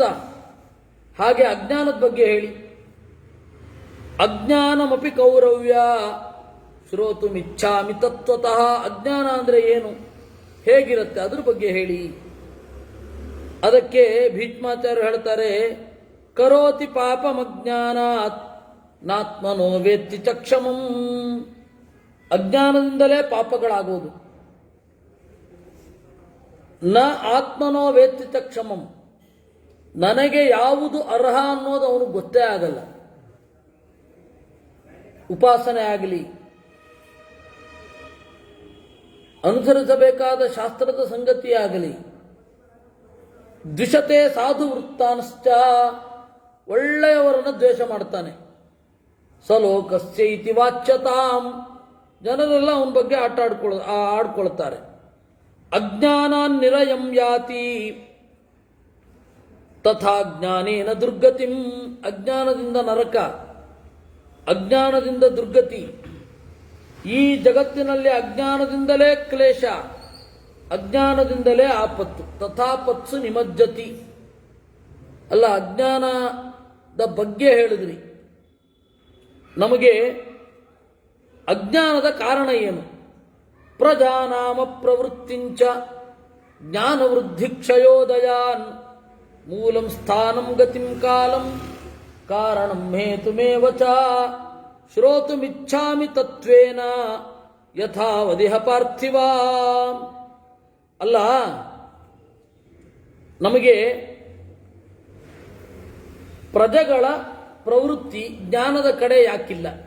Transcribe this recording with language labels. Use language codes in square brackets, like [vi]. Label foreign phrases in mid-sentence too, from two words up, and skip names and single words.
[kn] ಹಾಗೆ ಅಜ್ಞಾನದ ಬಗ್ಗೆ ಹೇಳಿ. [sa] ಅಜ್ಞಾನಮಪಿ ಕೌರವ್ಯ ಶ್ರೋತುಮಿಚ್ಛಾಮಿ ತತ್ವತಃ. [kn] ಅಜ್ಞಾನ ಅಂದ್ರೆ ಏನು, ಹೇಗಿರುತ್ತೆ ಅದ್ರ ಬಗ್ಗೆ ಹೇಳಿ. ಅದಕ್ಕೆ ಭೀಷ್ಮಾಚಾರ್ಯರು ಹೇಳ್ತಾರೆ, [sa] ಕರೋತಿ ಪಾಪಮಜ್ಞಾನಾತ್ ನಾತ್ಮನೋ ವೇತ್ತಿ ಚಕ್ಷಮಂ. [kn] ಅಜ್ಞಾನದಿಂದಲೇ ಪಾಪಗಳಾಗೋದು. [sa] ನ ಆತ್ಮನೋ ವೇತ್ತಿ ಚಕ್ಷಮಂ. [kn] ನನಗೆ ಯಾವುದು ಅರ್ಹ ಅನ್ನೋದು ಅವನಿಗೆ ಗೊತ್ತೇ ಆಗಲ್ಲ. ಉಪಾಸನೆ ಆಗಲಿ, ಅನುಸರಿಸಬೇಕಾದ ಶಾಸ್ತ್ರದ ಸಂಗತಿಯಾಗಲಿ, [sa] ದ್ವಿಷತೆ ಸಾಧು ವೃತ್ತಾಂಶ್ಚ. [kn] ಒಳ್ಳೆಯವರನ್ನು ದ್ವೇಷ ಮಾಡ್ತಾನೆ. [sa] ಸಲೋಕಸ್ಯ ಇತಿ ವಾಚ್ಯತಾಂ. [kn] ಜನರೆಲ್ಲ ಅವನ ಬಗ್ಗೆ ಆಡ್ಕೊಳ್ತಾರೆ. [sa] ಅಜ್ಞಾನಾನ್ ನಿರಯಂ ಯಾತಿ ತಥಾ ಜ್ಞಾನೇನ ದುರ್ಗತಿಂ. [kn] ಅಜ್ಞಾನದಿಂದ ನರಕ, ಅಜ್ಞಾನದಿಂದ ದುರ್ಗತಿ. ಈ ಜಗತ್ತಿನಲ್ಲಿ ಅಜ್ಞಾನದಿಂದಲೇ ಕ್ಲೇಶ, ಅಜ್ಞಾನದಿಂದಲೇ ಆಪತ್ತು. [sa] ತಥಾಪತ್ಸು ನಿಮಜ್ಜತಿ. [kn] ಅಲ್ಲ, ಅಜ್ಞಾನದ ಬಗ್ಗೆ ಹೇಳಿದ್ರಿ. ನಮಗೆ ಅಜ್ಞಾನದ ಕಾರಣ ಏನು? [sa] ಪ್ರಜಾನಾಮ ಪ್ರವೃತ್ತಿಂಚ ಜ್ಞಾನವೃದ್ಧಿ ಕ್ಷಯೋದಯಾನ್ ಮೂಲಂ ಸ್ಥಾನಂ ಗತಿಂ ಕಾಲಂ ಕಾರಣಂ ಹೇತುಮೇವ ಚ ಶ್ರೋತುಮಿಚ್ಛಾಮಿ ತತ್ವೇನ ಯಥಾವದಿಹ ಪಾರ್ಥಿವ. [kn] ಅಲ್ಲ, ನಮಗೆ ಪ್ರಜೆಗಳ ಪ್ರವೃತ್ತಿ ಜ್ಞಾನದ ಕಡೆ ಯಾಕಿಲ್ಲ?